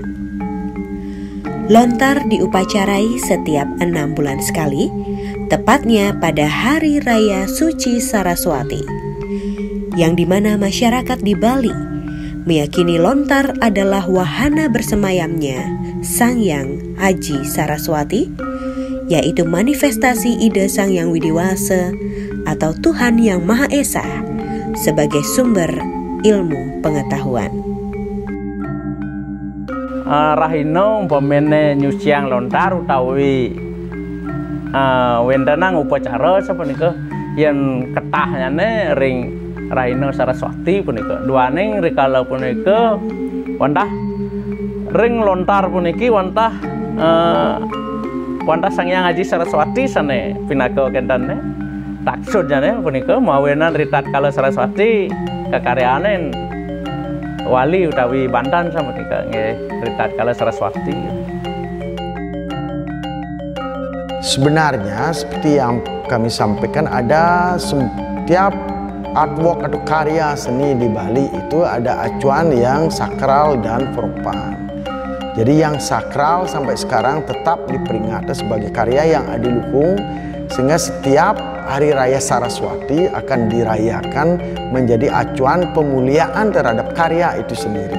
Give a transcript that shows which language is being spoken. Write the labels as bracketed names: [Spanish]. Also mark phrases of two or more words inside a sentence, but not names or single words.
[Indonesian] Lontar diupacarai setiap 6 bulan sekali, tepatnya pada Hari Raya Suci Saraswati, yang dimana masyarakat di Bali meyakini lontar adalah wahana bersemayamnya Sang Hyang Aji Saraswati, yaitu manifestasi ide Sang Hyang Widiwasa atau Tuhan Yang Maha Esa sebagai sumber ilmu pengetahuan. [Balinese] Rahina umpamane nyuciang lontar utawi wendanang upacara sapunika yen ketahnyane ring Rahina Saraswati punika. Duaning rikala punika wantah ring lontar puniki wantah Sang Hyang Aji Saraswati sane pinaka kentane taksudnya punika mawenan ritat kala Saraswati kekaryaane wali utawi Banten sapunika nggih ritat kala Saraswati. [Indonesian] Sebenarnya seperti yang kami sampaikan, ada setiap artwork atau karya seni di Bali itu ada acuan yang sakral dan propan. Jadi yang sakral sampai sekarang tetap diperingati sebagai karya yang adiluhung, sehingga setiap Hari Raya Saraswati akan dirayakan menjadi acuan pemuliaan terhadap karya itu sendiri.